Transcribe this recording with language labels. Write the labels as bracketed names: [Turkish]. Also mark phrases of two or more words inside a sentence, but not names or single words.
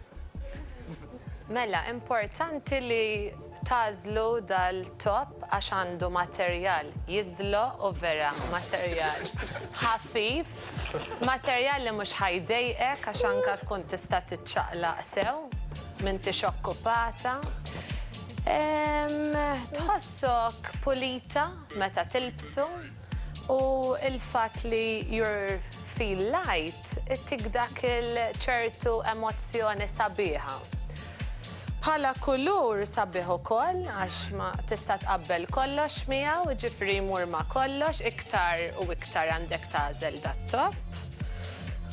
[Maltese] Mela, importanti li tażlu dal-top għax għandu materjal jiżlo u vera materjal ħafif, materjal li mhux ħajdejqek għax anke tkun tista' tiċċaqlaq sew m'inti okkupata. Tħossok pulita meta tilbsu u il-fatt li [English] you feel light [Maltese] ittik dak il-ċertu emozzjoni sabiħa. Bħala kulur sabiħ ukoll għax ma tista' tqabbel kollox miegħu, ġifri jmur ma' kollox iktar u iktar għandek tażel dat-top.